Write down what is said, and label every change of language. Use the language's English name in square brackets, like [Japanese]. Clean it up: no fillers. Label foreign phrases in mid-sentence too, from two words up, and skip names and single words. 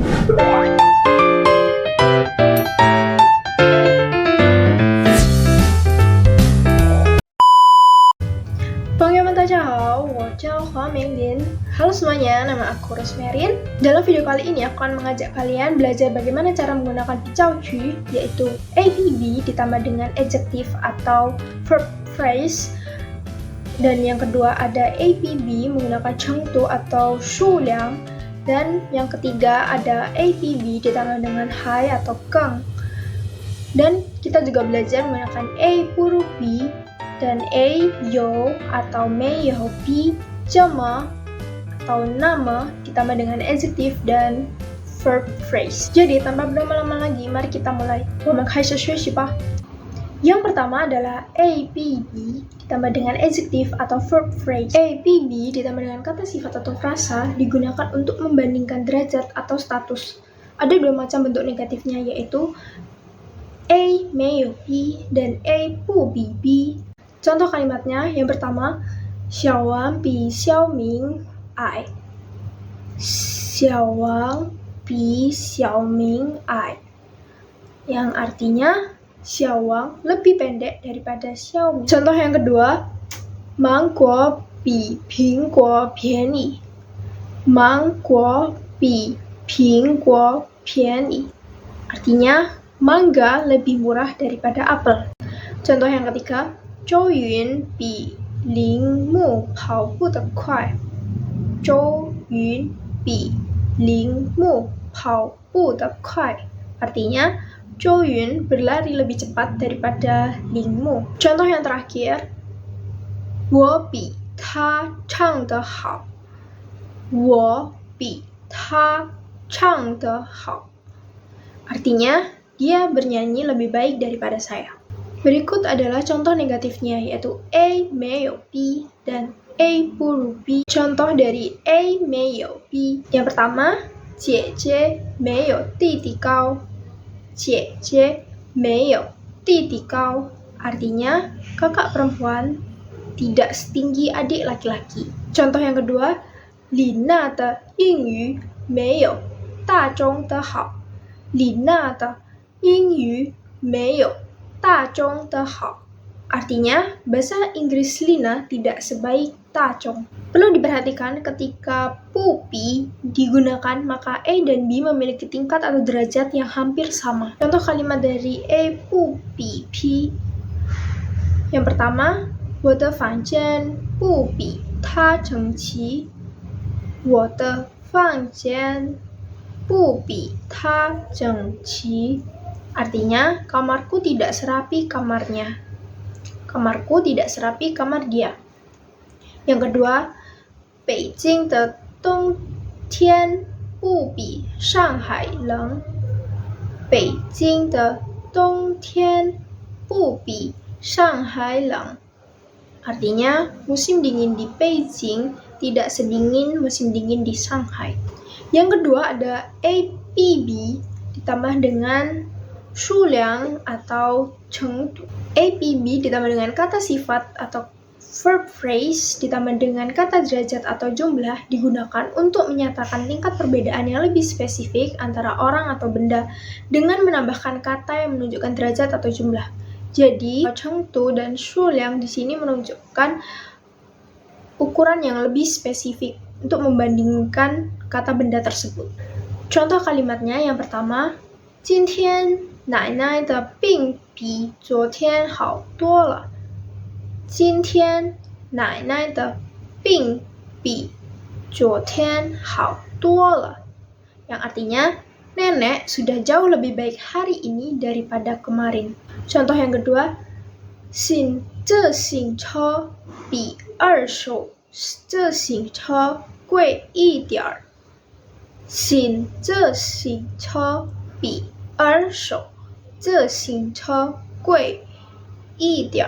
[Indonesian] Teman-teman, [Chinese] 大家好，我叫黄明林. [Indonesian] Halo semuanya, nama aku Rosmerin. Dalam video kali ini aku akan mengajak kalian belajar bagaimana cara menggunakan picaoqu, yaitu APB ditambah dengan adjective atau [English] verb phrase. [Indonesian] Dan yang kedua ada APB menggunakan chengtu atau shuliang. Dan yang ketiga ada APB ditambah dengan hai atau keng. Dan kita juga belajar menggunakan A huruf B dan A yo atau [Chinese] 没有 [Indonesian] pi, jama atau nama ditambah dengan adjective dan [English] verb phrase. [Indonesian] Jadi tanpa berlama-lama lagi, mari kita mulai. [Chinese] 我们开始学习吧. [Indonesian] Yang pertama adalah APB ditambah dengan adjective atau [English] verb phrase. [Indonesian] APB ditambah dengan kata sifat atau frasa digunakan untuk membandingkan derajat atau status. Ada dua macam bentuk negatifnya, yaitu A 没有 B dan A 不比 B. Contoh kalimatnya, yang pertama, [Chinese] 小王比小明矮. 小王比小明矮. [Indonesian] Yang artinya, 小王 lebih pendek daripada 小明. Contoh yang kedua, [Chinese] 芒果比苹果便宜. 芒果比苹果便宜. [Indonesian] Artinya, mangga lebih murah daripada apel. Contoh yang ketiga, [Chinese] 周云比铃木跑步得快. 周云比铃木跑步得快. [Indonesian] Artinya, 周云 berlari lebih cepat daripada Lingmu. Contoh yang terakhir, [Chinese] 我比他唱得好. 我比他唱得好. [Indonesian] Artinya, dia bernyanyi lebih baik daripada saya. Berikut adalah contoh negatifnya, yaitu A 没有 B dan A 不如 B. Contoh dari A 没有 B. Yang pertama, [Chinese] 姐姐没有弟弟高. 姐姐没有弟弟高. [Indonesian] Artinya, kakak perempuan tidak setinggi adik laki-laki. Contoh yang kedua, [Chinese] 李娜的英语没有大中的好. 李娜的英语没有大中的好. [Indonesian] Artinya, bahasa Inggris Lina tidak sebaik Tachong. Perlu diperhatikan ketika pupi digunakan, maka A dan B memiliki tingkat atau derajat yang hampir sama. Contoh kalimat dari A pupi P. Yang pertama, [Chinese] 我的房间不比它整齐. 我的房间不比它整齐. [Indonesian] Artinya, kamarku tidak serapi kamarnya. Kamarku tidak serapi kamar dia. Yang kedua, [Chinese] 北京的冬天不比上海冷. 北京的冬天不比上海冷. [Indonesian] Artinya, musim dingin di Beijing tidak sedingin musim dingin di Shanghai. Yang kedua ada APB ditambah dengan shuliang atau chengtu. APB ditambah dengan kata sifat atau [English] verb phrase [Indonesian] ditambah dengan kata derajat atau jumlah digunakan untuk menyatakan tingkat perbedaan yang lebih spesifik antara orang atau benda dengan menambahkan kata yang menunjukkan derajat atau jumlah. Jadi, chengtu dan shuliang di sini menunjukkan ukuran yang lebih spesifik untuk membandingkan kata benda tersebut. Contoh kalimatnya yang pertama, [Chinese] 今天奶奶的病比昨天好多了. 今天奶奶的病比昨天好多了. [Indonesian] Yang artinya, nenek sudah jauh lebih baik hari ini daripada kemarin. Contoh yang kedua, [Chinese] 新自行车比二手自行车贵一点. 新自行车比二手自行车贵一点.